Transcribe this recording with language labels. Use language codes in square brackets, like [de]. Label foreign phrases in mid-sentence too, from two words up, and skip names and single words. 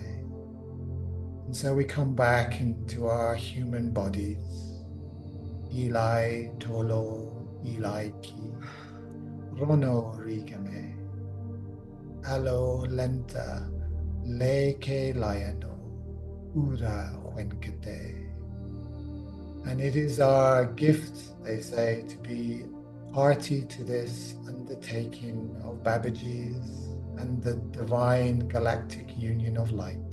[en] And so we come back into our human bodies. Eli Tolo Eli Ki. Rono Rigame. Alo Lenta Leke Liano. Ura Huenkete. And it is our gift, they say, to be party to this undertaking of Babaji's and the divine galactic union of light.